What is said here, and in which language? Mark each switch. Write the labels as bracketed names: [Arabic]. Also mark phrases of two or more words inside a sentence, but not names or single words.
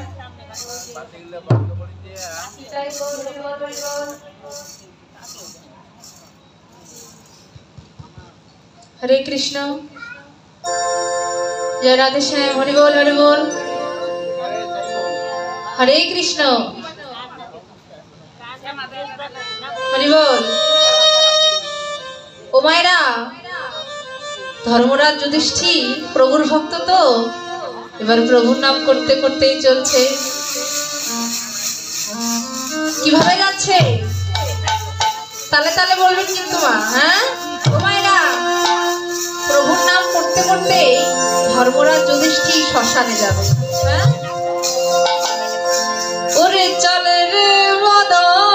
[Bangla] নিতাই গৌর হরি বোল হরে কৃষ্ণ জয় রাধে শ্যাম হরি বোল হরে কৃষ্ণ হরি বোল ও মায়রা ধর্মরাজ যুধিষ্ঠির প্রভুর ভক্ত তো এবার প্রভুর নাম করতে করতেই চলছে কিভাবে যাচ্ছে তালে তালে বলবেন কিন্তু মা হ্যাঁ ও মায়রা প্রভুর নাম করতে করতে ধর্মরাজ যুধিষ্ঠির শ্মশানে যাবে হ্যাঁ ওরে চলে রে মদন